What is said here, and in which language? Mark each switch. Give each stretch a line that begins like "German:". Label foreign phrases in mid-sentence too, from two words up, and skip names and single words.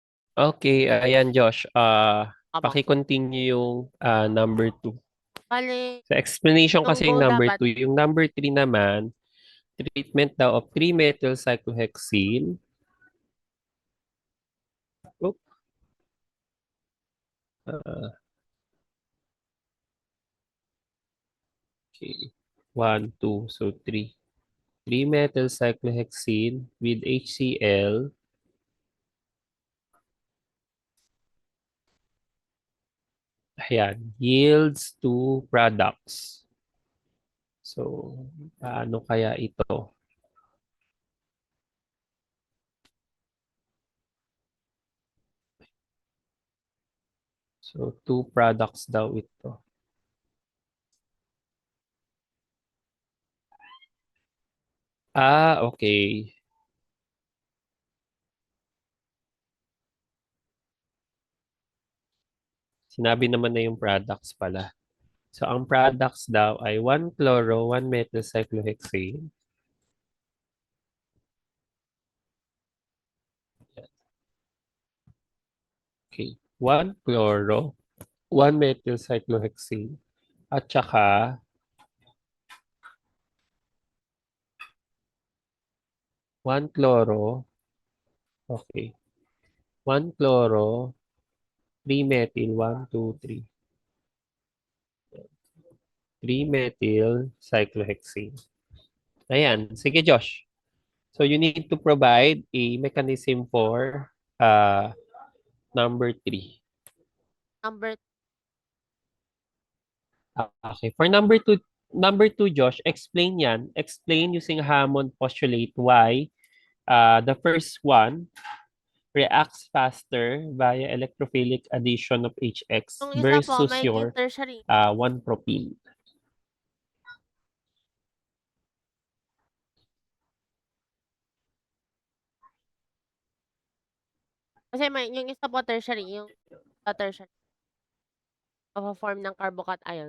Filipino: Okay, ayan Josh. Opo. Paki-continue yung number 2. Bale, Sa explanation yung kasi yung goal number dapat 2, yung number 3 naman, treatment daw
English: of 3-methyl cyclohexene. Oop, ah, okay. 1, 2, so 3. 3-methyl cyclohexene with HCl. Ayan, yields two products.
Filipino: So, paano kaya ito?
English: So, two products
Filipino: daw ito.
English: Okay.
Filipino: Sinabi naman na yung products pala. So, ang products daw ay 1-chloro, 1-methyl cyclohexane.
English: Okay. 1-chloro, 1-methyl cyclohexane.
Filipino: At saka,
English: 1-chloro, okay. 1-chloro, 3-methyl, 1, 2, 3. 3-methyl cyclohexane.
Filipino: Ayan. Sige, Josh.
English: So, you need to provide a mechanism for number 3. number Okay. For number two, Josh,
Filipino: explain yan.
English: Explain using Hammond postulate why the first one reacts faster via electrophilic addition of HX
Filipino: yung isa po
English: versus
Filipino: may
English: your tertiary. 1-propene.
Filipino: Kasi may yung isa po tertiary, yung sa tertiary form ng carbocation.